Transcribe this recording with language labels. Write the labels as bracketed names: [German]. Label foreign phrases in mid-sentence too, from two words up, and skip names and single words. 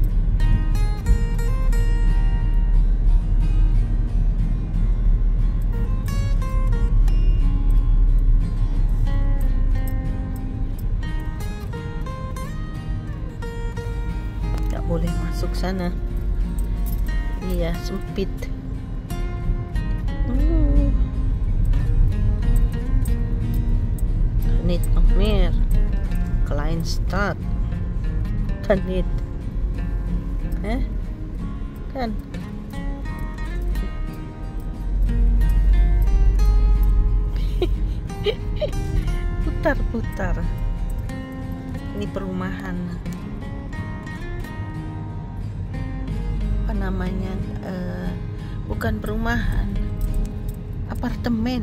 [Indonesian] Boleh masuk sana. Iya, sempit. [Dutch] Niet nog meer. Kleinstad. Kan niet. [Indonesian] Kan. Putar-putar. Ini perumahan. Namanya bukan perumahan, apartemen.